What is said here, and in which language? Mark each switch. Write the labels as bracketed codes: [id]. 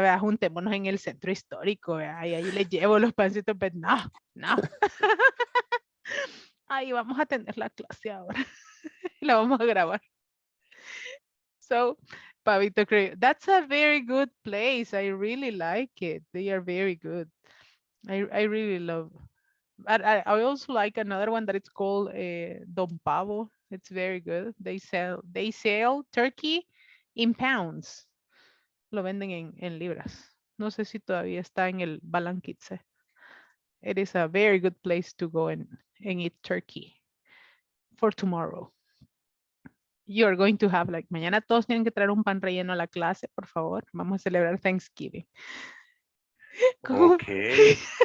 [es] Vea, juntémonos en el centro histórico, vea, y ahí les llevo los pancitos, pero no. Ahí vamos a tener la clase ahora. La vamos a grabar. [en] So, Pavito Creo, that's a very good place. I really like it. They are very good. I really love. But I also like another one that it's called Don Pavo. It's very good. They sell turkey in pounds. [es] Lo venden en libras. No sé si todavía está en el Balanquitze. [en] It is a very good place to go and eat turkey for tomorrow. You're going to have like, [es] mañana todos tienen que traer un pan relleno a la clase, por favor. Vamos a celebrar Thanksgiving. ¿Cómo? [en] Okay.